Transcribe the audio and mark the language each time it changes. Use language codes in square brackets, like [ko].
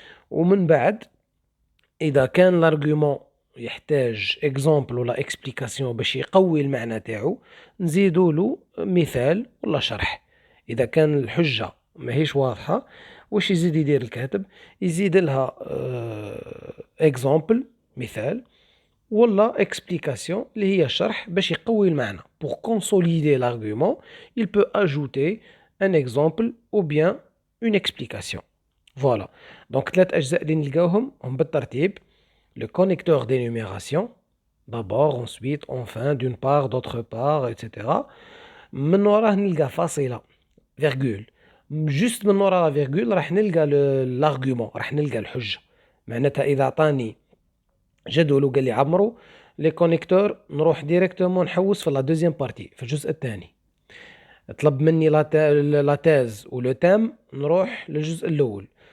[ar] ومن بعد إذا كان لارغومون يحتاج اكزامبل ولا اكسبليكاسيون باش يقوي المعنى تاعو، نزيدوا له مثال ولا شرح. إذا كان الحجة ماهيش واضحة، واش يزيد يدير الكاتب؟ يزيد لها اكزامبل، مثال، ولا explication اللي هي شرح باش يقوي المعنى. [fr] Pour consolider l'argument, il peut ajouter un exemple ou bien une explication. Voilà. [ar] Donc 3 أجزاء اللي نلقاوهم هم بالترتيب: [fr] le connecteur d'énumération, d'abord ensuite enfin d'une part d'autre part etc. [ar] من وراه نلقى فاصلة فيرغول. جوست من وراها فيرغول راح نلقى l'argument، راح نلقى الحجة. معناتها إذا عطاني جدول وقال لي عمرو لي كونيكتور، نروح ديريكتومون نحوس في لا دوزيام بارتي في الجزء الثاني. طلب مني لا تاز ولو تام، نروح للجزء الاول.